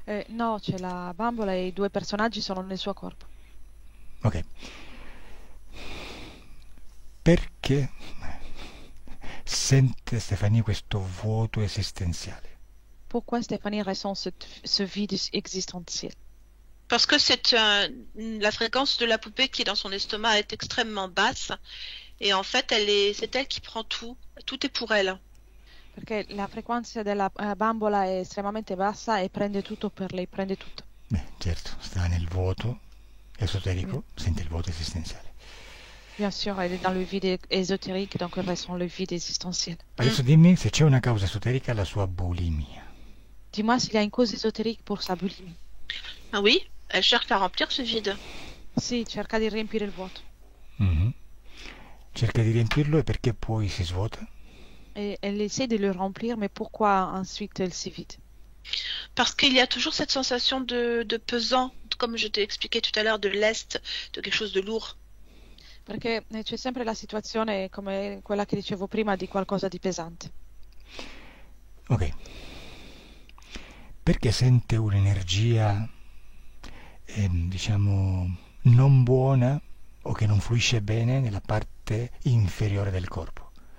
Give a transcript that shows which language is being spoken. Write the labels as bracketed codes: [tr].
[it] No, c'è la bambola e i due personaggi sono nel suo corpo. Ok. Perché sente Stephanie questo vuoto esistenziale? [fr] Pourquoi Stéphanie ressent ce vide existentiel? Parce que la fréquence de la poupée qui est dans son estomac est extrêmement basse. Et en fait, c'est elle qui prend tout. Tout est pour elle. [it] Perché la frequenza della bambola è estremamente bassa e prende tutto per lei, prende tutto. Beh, certo, sta nel vuoto esoterico, sente il vuoto esistenziale. [fr] Bien sûr, elle est dans le vide ésotérique, donc elle ressent le vide existentiel. [it] Adesso dimmi se c'è una causa esoterica alla sua bulimia. [fr] Dis-moi s'il y a une cause ésotérique pour sa boulimie. Ah oui, elle cherche à remplir ce vide. [it] Sì, cerca di riempire il vuoto. Cerca di riempirlo e perché poi si svuota? [fr] Et elle essaie de le remplir, mais pourquoi ensuite elle s'y vide? Parce qu'il y a toujours cette sensation de pesant, comme je t'ai expliqué tout à l'heure, de lest, de quelque chose de lourd. [it] Perché c'è sempre la situazione come quella che dicevo prima di qualcosa di pesante. Ok. Perché sente un'energia, diciamo, non buona o che non fluisce bene nella parte inferiore del corpo?